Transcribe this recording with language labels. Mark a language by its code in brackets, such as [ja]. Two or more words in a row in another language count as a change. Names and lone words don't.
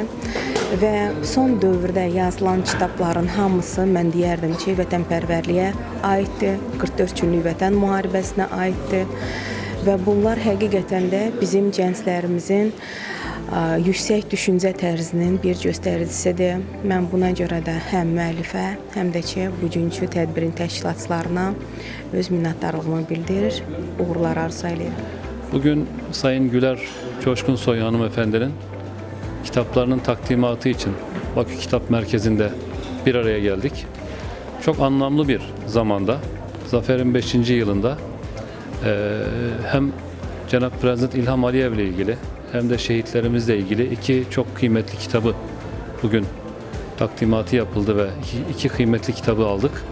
[az] Və son dövrdə yazılan kitabların hamısı mən deyərdim ki, vətənpərvərliyə aiddir, 44 günlük vətən müharibəsinə aiddir və bunlar həqiqətən də bizim gənclərimizin yüksək düşüncə tərzinin bir göstəricisidir. Mən buna görə də həm müəllifə, həm də ki, bugünkü tədbirin təşkilatçılarına öz minnətdarlığımı bildirir, uğurlar arzu edirəm. [tr] Bugün Sayın Güler Coşkunsoy hanımefendinin kitaplarının takdimatı için Bakü Kitap Merkezi'nde bir araya geldik. Çok anlamlı bir zamanda, Zafer'in 5. yılında hem Cenab-ı Prezident İlham Aliyev ile ilgili hem de şehitlerimizle ilgili iki çok kıymetli kitabı bugün takdimatı yapıldı ve iki kıymetli kitabı aldık.